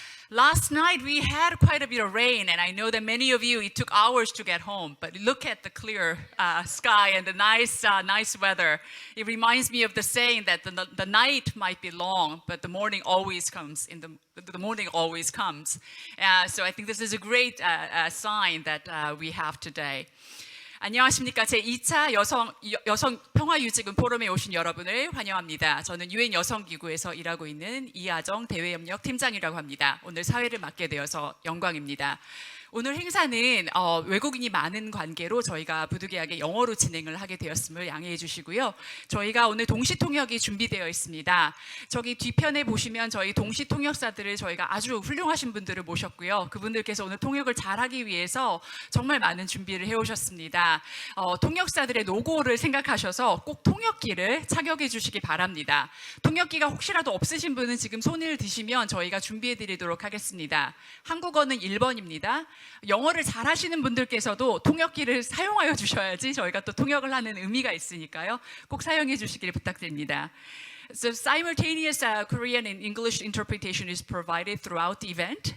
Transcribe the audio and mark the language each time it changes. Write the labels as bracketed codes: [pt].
[en] Last night we had quite a bit of rain, and I know that many of you, it took hours to get home, but look at the clear sky and the nice weather. It reminds me of the saying that the night might be long, but the morning always comes. The morning always comes. So I think this is a great sign that we have today. [ko] 안녕하십니까. 제2차 여성 평화유지군 포럼에 오신 여러분을 환영합니다. 저는 유엔 여성기구에서 일하고 있는 이하정 대외협력 팀장이라고 합니다. 오늘 사회를 맡게 되어서 영광입니다. 오늘 행사는 외국인이 많은 관계로 저희가 부득이하게 영어로 진행을 하게 되었음을 양해해 주시고요. 저희가 오늘 동시통역이 준비되어 있습니다. 저기 뒤편에 보시면 저희 동시통역사들을 저희가 아주 훌륭하신 분들을 모셨고요. 그분들께서 오늘 통역을 잘하기 위해서 정말 많은 준비를 해오셨습니다. 통역사들의 노고를 생각하셔서 꼭 통역기를 착용해 주시기 바랍니다. 통역기가 혹시라도 없으신 분은 지금 손을 드시면 저희가 준비해 드리도록 하겠습니다. 한국어는 1번입니다. 영어를 잘하시는 분들께서도 통역기를 사용하여 주셔야지 저희가 또 통역을 하는 의미가 있으니까요. 꼭 사용해 주시길 부탁드립니다. [en] So simultaneous Korean and English interpretation is provided throughout the event.